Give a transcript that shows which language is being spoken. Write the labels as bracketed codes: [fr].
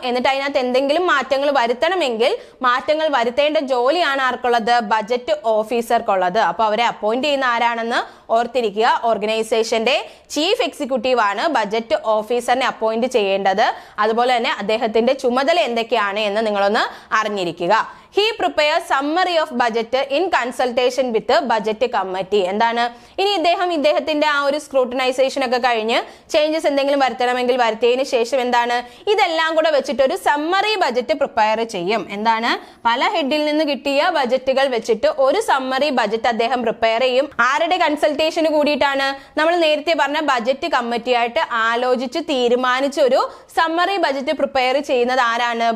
[ml] എന്നിട്ട് അതിനകത്ത് എന്തെങ്കിലും മാറ്റങ്ങൾ വരുത്തണമെങ്കിൽ മാറ്റങ്ങൾ വരുത്തേണ്ട ജോലിയാണ് ആർക്കുള്ളത്? ബജറ്റ് ഓഫീസർക്കുള്ളത്. അപ്പൊ അവരെ അപ്പോയിന്റ് ചെയ്യുന്ന ആരാണെന്ന് ഓർത്തിരിക്കുക. ഓർഗനൈസേഷന്റെ ചീഫ് എക്സിക്യൂട്ടീവ് ആണ് ബജറ്റ് ഓഫീസറിനെ അപ്പോയിന്റ് ചെയ്യേണ്ടത്. അതുപോലെ തന്നെ അദ്ദേഹത്തിന്റെ ചുമതല എന്തൊക്കെയാണ് എന്ന് നിങ്ങളൊന്ന് അറിഞ്ഞിരിക്കുക. [en] He prepares summary of budget in consultation with the budget committee. [ml] എന്താണ് ഇനി ഇദ്ദേഹത്തിന്റെ ആ ഒരു സ്ക്രൂട്ടനൈസേഷൻ ഒക്കെ കഴിഞ്ഞ് ചേഞ്ചസ് എന്തെങ്കിലും വരുത്തണമെങ്കിൽ വരുത്തിയതിനു ശേഷം എന്താണ് ഇതെല്ലാം കൂടെ വെച്ചിട്ട് ഒരു സമ്മറി ബജറ്റ് പ്രിപ്പയർ ചെയ്യും. എന്താണ് പല ഹെഡിൽ നിന്ന് കിട്ടിയ ബജറ്റുകൾ വെച്ചിട്ട് ഒരു സമ്മറി ബജറ്റ് അദ്ദേഹം പ്രിപ്പയർ ചെയ്യും. ആരുടെ കൺസൾട്ടേഷന് കൂടിയിട്ടാണ്? നമ്മൾ നേരത്തെ പറഞ്ഞ ബജറ്റ് കമ്മിറ്റി ആയിട്ട് ആലോചിച്ച് തീരുമാനിച്ച ഒരു സമ്മറി ബജറ്റ് പ്രിപ്പയർ ചെയ്യുന്നത് ആരാണ്?